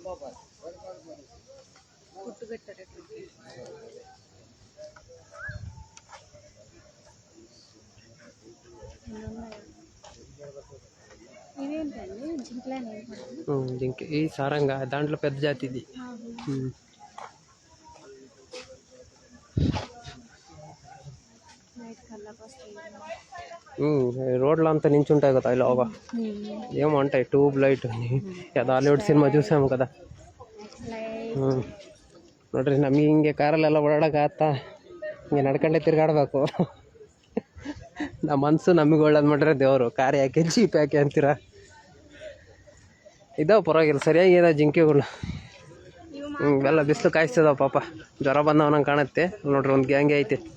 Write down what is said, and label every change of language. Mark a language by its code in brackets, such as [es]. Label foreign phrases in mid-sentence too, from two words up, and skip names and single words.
[te] జింక ఈ సారంగా దాంట్లో పెద్ద జాతి ఇది. రోడ్లో అంతా నించుంటాయి కదా ఇలాగా, ఏమో అంటాయి ట్యూబ్ లైట్ అని. హాలీవుడ్ ಸಿನಿಮಾ చూసాము కదా. [kn] ನೋಡ್ರಿ ನಮಗೆ ಹಿಂಗೆ ಕಾರಲ್ಲೆಲ್ಲ ಓಡಾಡೋಕ್ಕಾಗತ್ತಾ? ಹಿಂಗೆ ನಡ್ಕೊಂಡೆ ತಿರ್ಗಾಡ್ಬೇಕು. ನಮ್ಮ ಮನಸ್ಸು ನಮಗೆ ಒಳ್ಳೇದು ಮಾಡ್ರೆ ದೇವರು. ಕಾರ್ ಯಾಕೆ ಜೀಪ್ ಯಾಕೆ ಅಂತೀರ? ಇದಾವೆ ಪರವಾಗಿಲ್ಲ, ಸರಿಯಾಗಿದೆ ಜಿಂಕೆಗಳು. ಎಲ್ಲ ಬಿಸಿಲು ಕಾಯಿಸ್ತದಾವ ಪಾಪ. ಜ್ವರ ಬಂದವನಂಗೆ ಕಾಣುತ್ತೆ ನೋಡ್ರಿ. ಒಂದು ಗ್ಯಾಂಗೆ ಐತೆ.